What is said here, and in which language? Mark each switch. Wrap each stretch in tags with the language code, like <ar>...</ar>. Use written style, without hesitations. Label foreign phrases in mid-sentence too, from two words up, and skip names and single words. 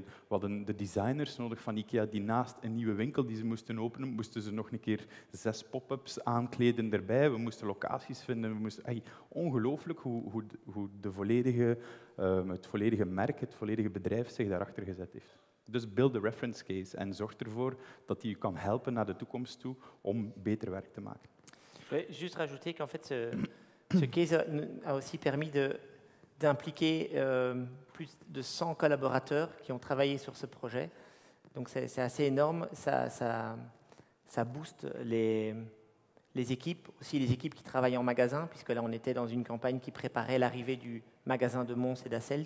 <nl>We hadden de designers nodig van IKEA die naast een nieuwe winkel die ze moesten openen, moesten ze nog een keer 6 pop-ups aankleden erbij. We moesten locaties vinden. Ongelooflijk hoe het volledige merk, het volledige bedrijf zich daarachter gezet heeft. Dus</nl> <en>build a reference case</en> <nl>en zorg ervoor dat die je kan helpen naar de toekomst toe om beter werk te maken.</nl> <fr>Je vais juste rajouter qu'en fait, ce case a aussi permis d'impliquer plus de 100 collaborateurs qui ont travaillé sur ce projet. Donc c'est assez énorme, ça booste les équipes, aussi les équipes qui travaillent en magasin, puisque là on était dans une campagne qui préparait l'arrivée du magasin de Mons et d'Asselt.</fr>